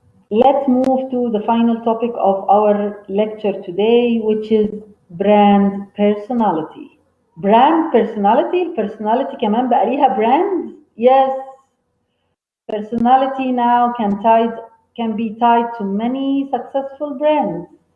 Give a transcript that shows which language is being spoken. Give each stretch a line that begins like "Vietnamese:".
English: Let's move to the final topic of our lecture today, which is brand personality. Brand personality.
Arabic: Personality كمان بقى ليها brand.
English: Yes. Personality now can be tied to many successful brands.